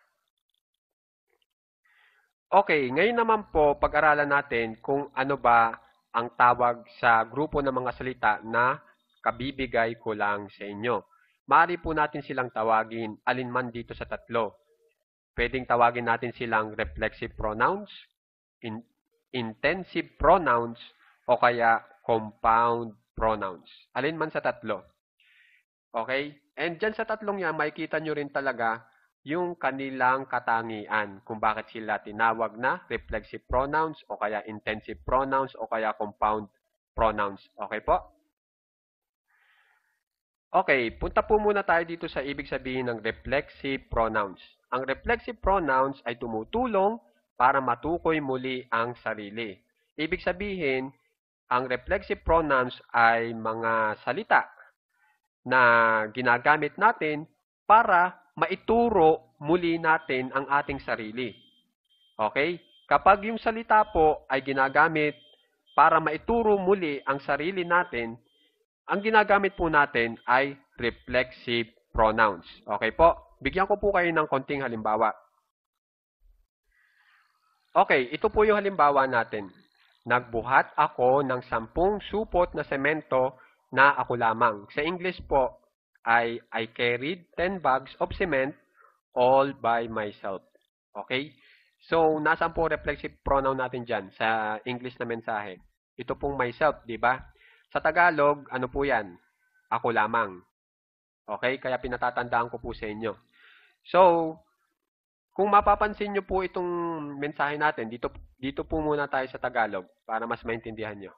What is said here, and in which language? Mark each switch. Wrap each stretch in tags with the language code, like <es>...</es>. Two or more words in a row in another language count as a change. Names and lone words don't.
<tl>Okay, ngayon naman po, pag-aralan natin kung ano ba ang tawag sa grupo ng mga salita na kabibigay ko lang sa inyo. Maaari po natin silang tawagin alinman dito sa tatlo. Pwedeng tawagin natin silang</tl> <en>reflexive pronouns, in intensive pronouns,</en> <tl>o kaya</tl> <en>compound pronouns.</en> <tl>Alinman sa tatlo. Okay? And dyan sa tatlong yan, makikita nyo rin talaga yung kanilang katangian kung bakit sila tinawag na</tl> <en>reflexive pronouns</en> <tl>o kaya</tl> <en>intensive pronouns</en> <tl>o kaya</tl> <en>compound pronouns.</en> <tl>Okay po? Okay, punta po muna tayo dito sa ibig sabihin ng</tl> <en>reflexive pronouns.</en> <tl>Ang</tl> <en>reflexive pronouns</en> <tl>ay tumutulong para matukoy muli ang sarili. Ibig sabihin, ang</tl> <en>reflexive pronouns</en> <tl>ay mga salita na ginagamit natin para maituro muli natin ang ating sarili. Okay? Kapag yung salita po ay ginagamit para maituro muli ang sarili natin, ang ginagamit po natin ay</tl> <en>reflexive pronouns.</en> <tl>Okay po? Bigyan ko po kayo ng konting halimbawa. Okay, ito po yung halimbawa natin. Nagbuhat ako ng 10 supot na semento na ako lamang. Sa English po ay</tl> <en>I carried 10 bags of cement all by myself. Okay?</en> <tl>So, nasaan po</tl> <en>reflexive pronoun</en> <tl>natin dyan sa English na mensahe? Ito pong myself, di ba? Sa Tagalog, ano po yan? Ako lamang. Okay? Kaya pinatatandaan ko po sa inyo. So, kung mapapansin nyo po itong mensahe natin, dito po muna tayo sa Tagalog para mas maintindihan nyo.</tl>